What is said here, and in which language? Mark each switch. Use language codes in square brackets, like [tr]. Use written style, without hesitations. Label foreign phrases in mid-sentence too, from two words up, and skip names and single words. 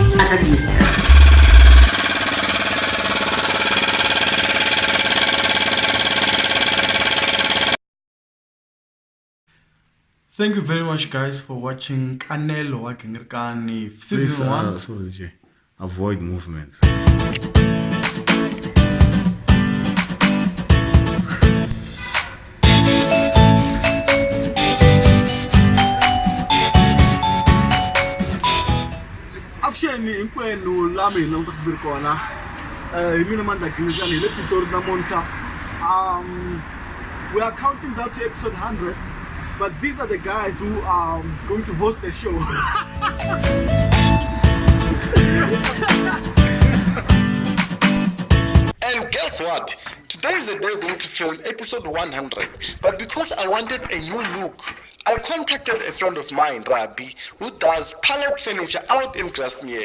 [en] Thank you very much, guys, for watching Kanelo Wakengirkani season 1. Sorry, Jay. Avoid movement. [ts] Avuxeni hinkwenu la mi hi languta ku viri kona hi mina Mandla Gilizani hi le Pitori namuntlha. [en] We are counting down to episode 100, but these are the guys who are going to host the show. And guess what? Today is the day we're going to film episode 100. But because I wanted a new look, I contacted a friend of mine, Rabi, who does pallet furniture out in Grasmere.